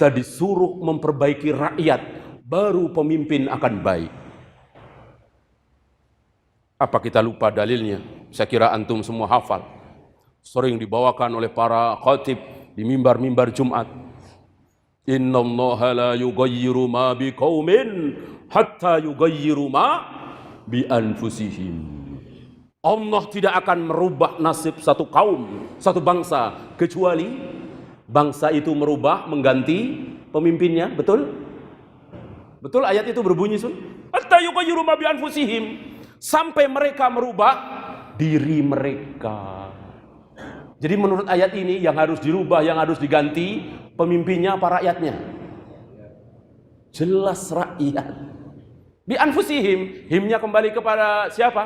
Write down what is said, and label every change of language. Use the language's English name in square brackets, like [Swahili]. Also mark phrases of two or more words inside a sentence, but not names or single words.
[Indonesian] Kita disuruh memperbaiki rakyat. baru pemimpin akan baik. Apa kita lupa dalilnya? Saya kira antum semua hafal. Sering dibawakan oleh para khatib di mimbar-mimbar Jumat. [Arabic] إن الله لا يغير ما بقوم حتى يغيروا ما بأنفسهم. [Indonesian] Allah tidak akan merubah nasib satu kaum, satu bangsa, kecuali bangsa itu merubah, mengganti pemimpinnya. Betul? Betul ayat itu berbunyi, Sun? [Arabic] حتى يغيروا ما بأنفسهم. [Indonesian] Sampai mereka merubah diri mereka. Jadi menurut ayat ini yang harus dirubah, yang harus diganti pemimpinnya apa rakyatnya? Jelas rakyat. [Arabic] بأنفسهم, [Indonesian] himnya kembali kepada siapa?